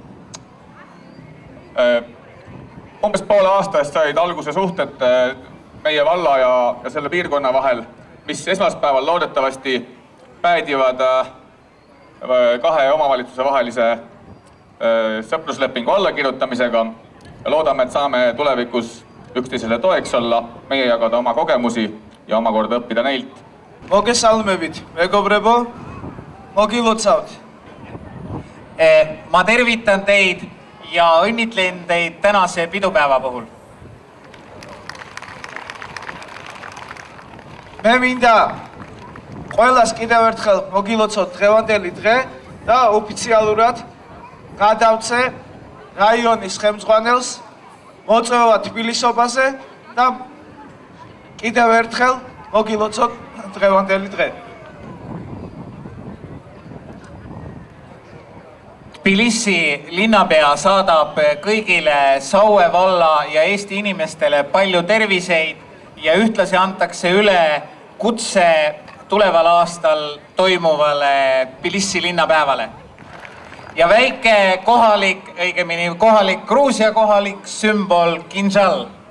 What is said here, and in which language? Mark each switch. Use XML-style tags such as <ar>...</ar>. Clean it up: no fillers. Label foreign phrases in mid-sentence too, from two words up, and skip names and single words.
<et>Umbes poole aastast said alguse suhted meie valla ja selle piirkonna vahel, mis esmaspäeval loodetavasti päädivad kahe omavalitsuse vahelise sõpruslepingu allakirjutamisega ja loodame, et saame tulevikus üksteisele toeks olla, meie jagada oma kogemusi ja omakorda õppida neilt.</et> <ka>Მოგესალმებით, მეგობრებო, მოგილოცავთ.</ka> <et>Ma tervitan teid ja õnnitlen teid tänase pidupäeva puhul.</et> <ka>მე მინდა ყველას კიდევ ერთხელ მოგილოცოთ დღევანდელი დღე და ოფიციალურად გადავწე რაიონის ხელმძღვანელს მოწვევა თბილისობაზე და კიდევ ერთხელ მოგილოცოთ დღევანდელი დღე.</ka> <et>Tbilisi linnapea saadab kõigile Saue valla ja Eesti inimestele palju terviseid ja ühtlasi antakse üle kutse tuleval aastal toimuvale Tbilisi linnapäevale. Ja väike kohalik, õigemini kohalik Gruusia kohalik sümbol Kinžal.</et>